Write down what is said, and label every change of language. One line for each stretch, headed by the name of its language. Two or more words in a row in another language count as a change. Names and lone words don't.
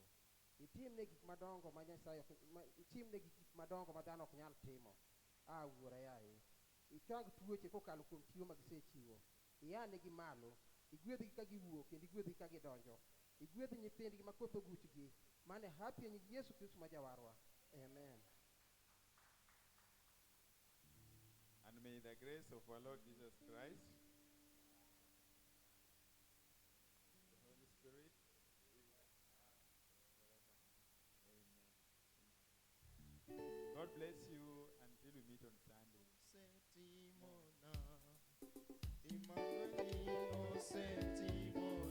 Luo (Kenya and Tanzania): Itimne gik madongo ma Nyasaye itimne gik madongo ma dhano ok nyal timo. Wuora yaye. Ichwang tuoche kokalo kuom chiwo ma gisechiwo. Iyanegi malo. Igwedhgi ka giwuok kendo igwedhgi ka gidonjo. Igwedh nyithindgi ma koth oguchgi. Mane happy e nying Yesu Kristo ma jawarwa.
English: Amen. And may the grace of our Lord Jesus Christ, the Holy Spirit, be with us forever. Amen. God bless you until we meet on Sunday.
Luo (Kenya and Tanzania): osetimona, Emmanueli osetimona.